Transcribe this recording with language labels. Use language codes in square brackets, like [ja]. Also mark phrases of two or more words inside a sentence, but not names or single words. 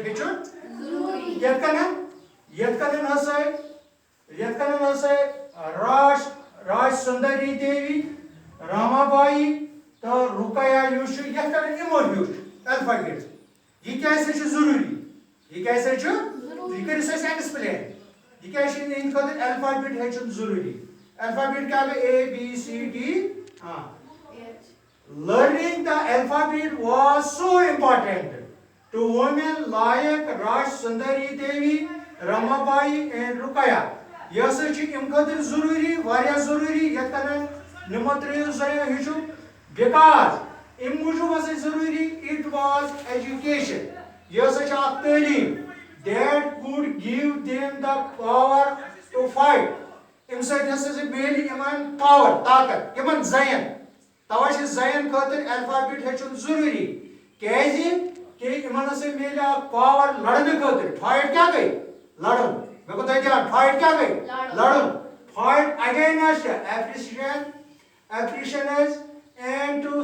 [ks] ہیٚچھُن یتھ کٔنۍ ہسا راج سُندری دیوی راما بائی تہٕ رُقیہ یُس چھُ یتھ کٔنۍ یِمو ہیوٚچھ الفابیٹ یہِ کیٛازِ سا چھُ ضروٗری یہِ کیٛازِ سا چھُ یہِ کٔرِو سا اَسہِ ایٚکسپلین یہِ کیٛازِ چھُ یِہنٛدِ خٲطرٕ الفابیٹ ہیٚچھُن ضروٗری الفابیٹ کیٛاہ گٔے A B C D [en] Learning the alphabet was so important to women like Raj Sundari Devi, Ramabai and Rukaya. [ks] یہ ہسا چھُ اَمہِ خٲطرٕ ضروٗری واریاہ ضروٗری یتھ کٔنۍ نِمترٛیو زنیو ہیٚچھُ بیکاز اَمہِ موٗجوٗب ہسا چھُ ضروٗری [en] it was education [ks] یہ ہسا چھِ اکھ تعلیٖم [en] that could give them the power to fight [ks] اَمہِ سۭتۍ ہسا چھِ میلہِ یِمن پاور طاقت یِمن زنٮ۪ن توے چھِ زنٮ۪ن خٲطرٕ الفابیٹ ہیٚچھُن ضروٗری کیازِ کہ یِمن ہسا میلہِ اکھ پاور لڑنہٕ خٲطرٕ فایٹ کیٛاہ گٔے لڑُن مےٚ کوٚر تۄہہِ دھیان فایٹ کیٛاہ گٔے لڑُن [en] fight against oppressions and to